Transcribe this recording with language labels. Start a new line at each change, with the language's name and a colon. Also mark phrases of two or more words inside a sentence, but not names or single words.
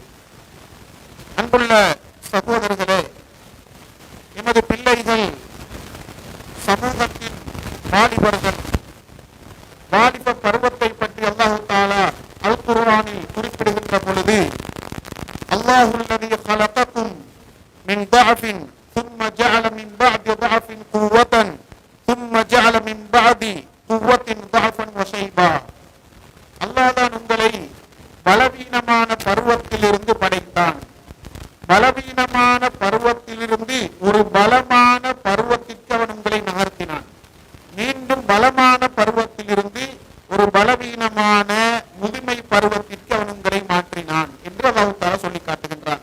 Tamil: அன்புள்ள சகோதரர்களே, எமது பிள்ளைகள் சமூகத்தின் வாலிபர்கள். வாலிப பருவத்தை பற்றி அல்லாஹ் தஆலா அல் குர்ஆனில் குறிப்பிடுகின்ற பொழுது,
Arabic: الله الذي خلقكم من ضعف ثم جعل من بعد ضعف قوة ثم جعل من بعد قوة ضعفا وشيبا.
Tamil: அல்லாஹ் தான் உங்களை பலவீனமான பருவத்திலிருந்து படைத்தான். பலவீனமான பருவத்திலிருந்து ஒரு பலமான பருவத்திற்கு அவன் உங்களை நகர்த்தினான். மீண்டும் பலமான பருவத்திலிருந்து ஒரு பலவீனமான முதுமை பருவத்திற்கு அவன் உங்களை மாற்றினான் என்று அல்லாஹ் தஆலா சொல்லி காட்டுகின்றான்.